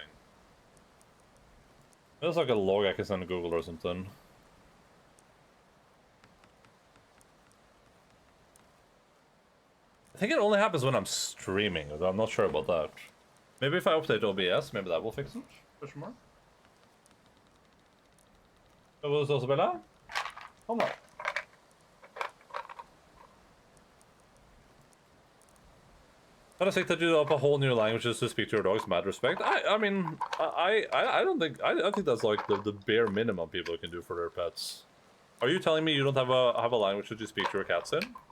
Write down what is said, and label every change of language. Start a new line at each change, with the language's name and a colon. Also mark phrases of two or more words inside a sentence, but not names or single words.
English: There's like a log I can send to Google or something. I think it only happens when I'm streaming, but I'm not sure about that. Maybe if I update OBS, maybe that will fix it? Question mark?
Norwegian: Hva var det du sa, Bella? Kom da.
English: How to say that you up a whole new language just to speak to your dogs? Mad respect. I mean, I don't think I think that's like the bare minimum people can do for their pets. Are you telling me you don't have a language that you speak to your cats in?